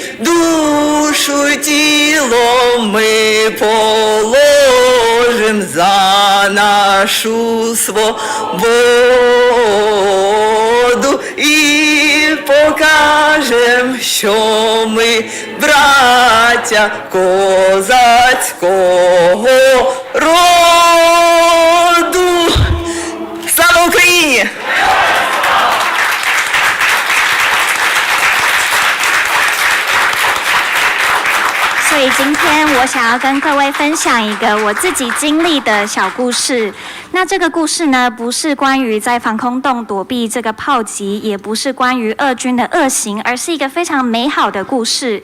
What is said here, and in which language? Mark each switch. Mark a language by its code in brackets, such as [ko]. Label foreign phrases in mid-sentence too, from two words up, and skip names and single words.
[uk] Душу тіло ми положим за нашу свободу і покажем, що ми браття козацького роду. Слава Україні! [zh] 所以今天我想要跟各位分享一个我自己经历的小故事。那这个故事呢，不是关于在防空洞躲避这个炮击，也不是关于俄军的恶行，而是一个非常美好的故事。